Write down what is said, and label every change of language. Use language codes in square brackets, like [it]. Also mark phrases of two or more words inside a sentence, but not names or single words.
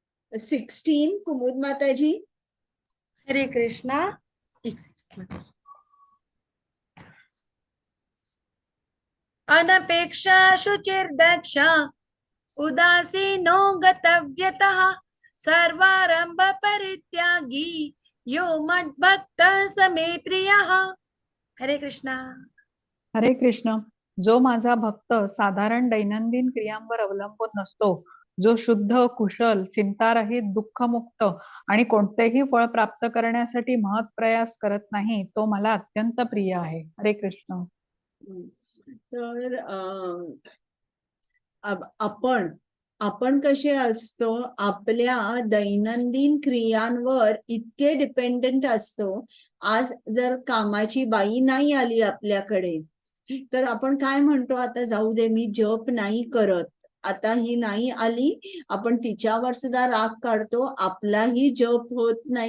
[mr] 16 कुमुद माताजी. हरे कृष्णा. एक सेकंड. [sa] अनपेक्षा शुचिर्दक्षा उदासीनो गतव्यतः सर्वारंभ परित्यागी यो मद्भक्त समे प्रियः. [mr] हरे कृष्णा. हरे कृष्ण. जो माझा भक्त साधारण दैनंदिन क्रियांवर अवलंबून नसतो, जो शुद्ध, कुशल, चिंतारहित, दुःखमुक्त आणि कोणतेही फळ प्राप्त करण्यासाठी महत्प्रयास करत नाही, तो मला अत्यंत प्रिय आहे. हरे कृष्ण. तर आपण आपण कसे असतो, आपल्या दैनंदिन क्रियांवर इतके डिपेंडेंट असतो. आज जर कामाची बाई नाही आली आपल्याकडे, तर आपण काय म्हणतो, आता जाऊ दे, मी जप नाही करत, आता ही नाही आली, आपण तिच्यावर सुद्धा राग काढतो, आपलाही जप होत नाही.